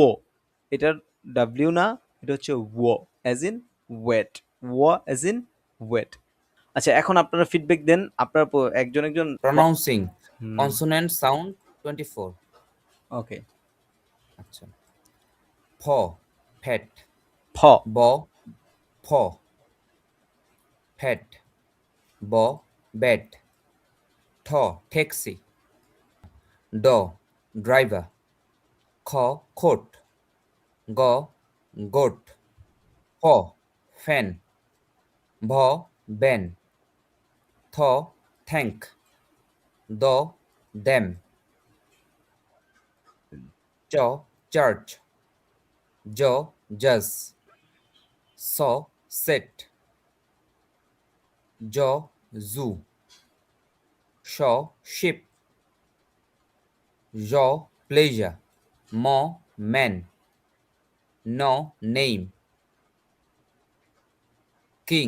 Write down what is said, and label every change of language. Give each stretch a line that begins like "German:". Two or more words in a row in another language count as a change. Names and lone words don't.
Bangla: এটার ডাব্লিউ না, এটা হচ্ছে ও
English: as in wait,
Bangla: ও
English: as in wait.
Bangla: আচ্ছা, এখন আপনারা ফিডব্যাক দেন, আপনারা একজন একজন।
English: pronouncing consonant sound 24.
Bangla: ওকে, আচ্ছা, ফ ফ্যাট, ফ, ব ফ ফ্যাট, ব ব্যাট, ঠ ট্যাক্সি, ড ড্রাইভার, খ খোট, গ গোট, ফ ফ্যান, ভ ব্যান, থ থ্যাঙ্ক, দ দ্যাম, চ চার্চ, জ জাজ, স সেট, জ জু, শ শিপ, জ প্লেজার, ম ম্যান, ন নেম, কিং,